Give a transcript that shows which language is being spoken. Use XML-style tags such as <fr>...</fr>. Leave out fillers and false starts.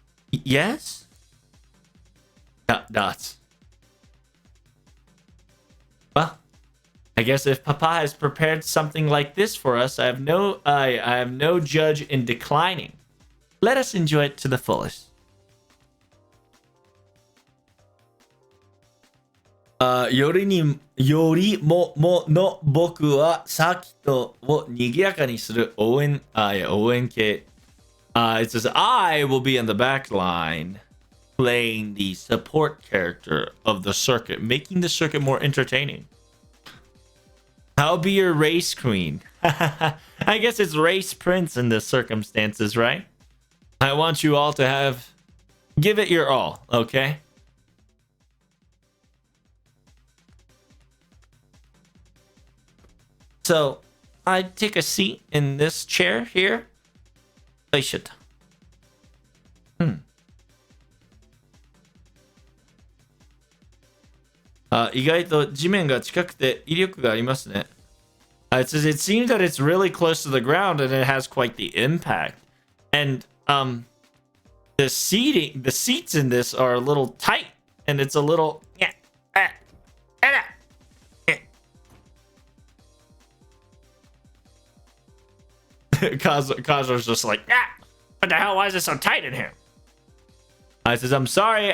<en>Yes? Dots. Well, I guess if Papa has prepared something like this for us, I have no judge in declining. Let us enjoy it to the fullest.</en> <ja>よりもの僕はサーキットを賑やかにする応援系。</ja> <en>It says, I will be in the back line playing the support character of the circuit, making the circuit more entertaining. I'll be your race queen. I guess it's race prince in this circumstances, right? I want you all to give it your all, okay? So, I take a seat in this chair here. I should.</en> <ja>意外と地面が近くて威力がありますね。</ja> <en>It says it seems that it's really close to the ground and it has quite the impact. And the seats in this are a little tight and it's a little Kazura's just like, what the hell? Why is it so tight in here? I says, I'm sorry.</en>